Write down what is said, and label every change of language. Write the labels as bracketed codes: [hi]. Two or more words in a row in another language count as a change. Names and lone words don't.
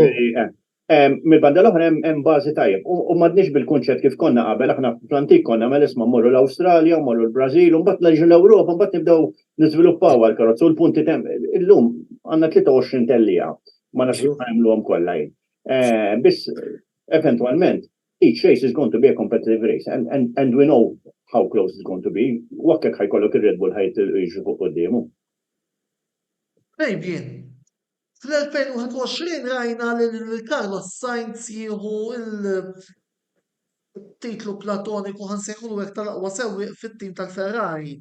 [mt] Mill-banda l-oħra hemm bażi tajjeb. U m'għadniex bil-kunċett kif konna qabel, aħna fl-antik konna isma' mmorru l-Awstralja, mmorru l-Brażil, u mbagħad leġu l-Ewropa, mbagħad nibdew niżviluppaw għall-karozza u l-punti illum għandna 23 tellija, ma nafx nagħmluhom kollha jien. Biss eventwalment [en] each race is going to be a competitive race and we know how close it's going to be. [mt] Wakkek ħajkollok ir-Red Bull ħajt jiġu fuq qudiemu. Fabian, fl-2021 rajna li Carlos Sainz jieħu il-titlu platoniku ħansejħulu hekk tal-aqwa sewwieq fit-tim tal-Ferrari.